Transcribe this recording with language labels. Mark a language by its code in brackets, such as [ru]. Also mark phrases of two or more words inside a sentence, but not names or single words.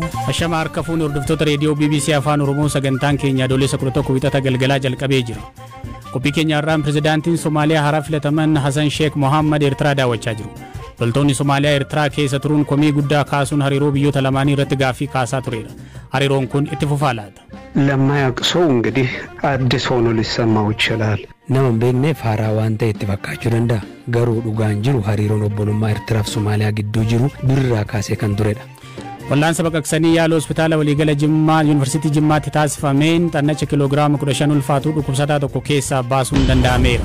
[om] Ashama harka fuun hordoftoota reediyoo BBC Afaan Oromoo sagantaan keenya adoolessa 11 wixata galgalaa jalqabee jira. Qophii keenya irraan pirezidaantiin Somaaliyaa haaraa filataman Hassan Sheikh Mohammed Eertiraa daawwachaa jiru. Loltoonni Somaaliyaa Eertiraa keessa turuun komii guddaa kaasuun hariiroo biyyoota lamaanii irratti gaaffii kaasaa tureera. Hariiroon kun itti fufaa laata? [am] ለማያውቅ ሰው እንግዲህ አዲስ ሆኖ ሊሰማው ይችላል። [om] nama beekneef haaraa waan ta'e itti fakkaachuu danda'a. Garuu dhugaan jiru hariiroon obbolummaa Eertiraa fi Somaaliyaa gidduu jiru durirraa kaasee kan turedha. Wallaansa baqaqsanii yaala hospitaala waliigala Jimmaa Yuunivarsiitii Jimmaatti taasifameen xannacha kiloogiraama 15 ulfaatu dhukkubsataa tokko keessaa baasuun danda'ameera.